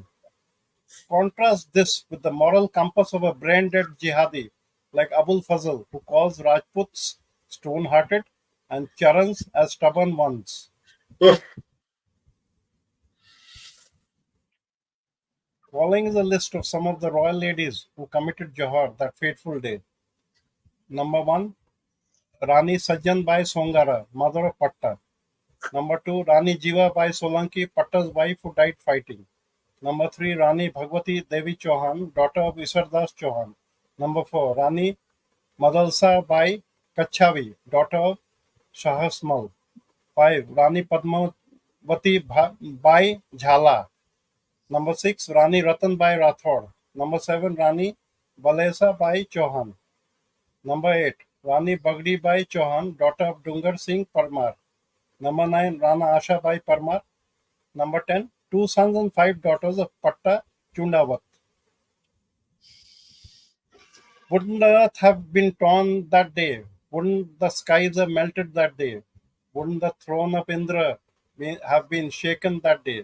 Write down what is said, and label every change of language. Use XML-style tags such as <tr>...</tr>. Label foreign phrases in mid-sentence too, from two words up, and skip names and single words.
<en>Contrast this with the moral compass of a brain-dead jihadi like Abul Fazl, who calls Rajputs stone-hearted and Chaurans as stubborn ones. Following is a list of some of the royal ladies who committed Jauhar that fateful day. Number 1, Rani Sajjan Bai Songara, mother of Patta. Number 2, Rani Jiva Bai Solanki, Patta's wife who died fighting. Number 3, Rani Bhagwati Devi Chauhan, daughter of Isardas Chauhan. Number 4, Rani Madalsa Bai Kachavi, daughter of Shahasmal. 5, Rani Padmavati Bai Jhala. Number 6, Rani Ratan Bai Rathod. Number 7, Rani Balesa Bai Chauhan. Number 8, Rani Bagdi Bai Chauhan, daughter of Dungar Singh Parmar. Number 9, Rana Asha Bai Parmar. Number 10, 2 sons and 5 daughters of Patta Chundawat. Wouldn't the earth have been torn that day? Wouldn't the skies have melted that day? Wouldn't the throne of Indra have been shaken that day?</en>